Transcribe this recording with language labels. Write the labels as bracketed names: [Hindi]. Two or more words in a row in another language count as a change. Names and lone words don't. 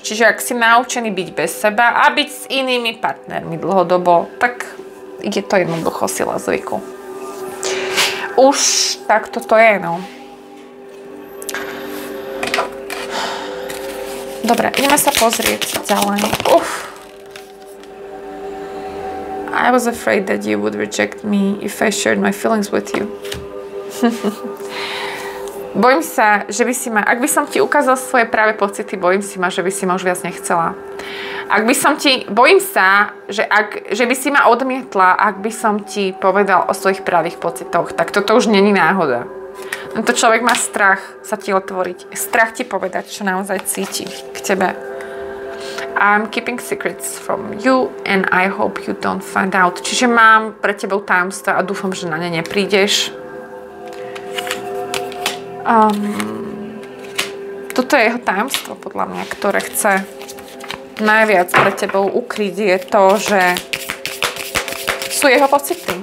[Slovak] Čiže ak si naučený byť bez seba a byť s inými partnermi dlhodobo, tak je to jednoducho sila zvyku. Už takto to je, no. Dobre, ideme sa pozrieť ďalej. [English] I was afraid that you would reject me if I shared my feelings with you. [Slovak] Bojím sa, že by si ma, ak by som ti ukázal svoje práve pocity, bojím si ma, že by si ma už viac nechcela. Bojím sa, že by si ma odmietla, ak by som ti povedal o svojich pravých pocitoch. Tak toto už není náhoda. Tento človek má strach sa ti otvoriť. Strach ti povedať, čo naozaj cíti k tebe. [English] I'm keeping secrets from you and I hope you don't find out. [Slovak] Čiže mám pre tebou tajomstva a dúfam, že na ne neprídeš. Toto je jeho tajomstvo, podľa mňa, ktoré chce najviac pre tebou ukryť, je to, že sú jeho pocity.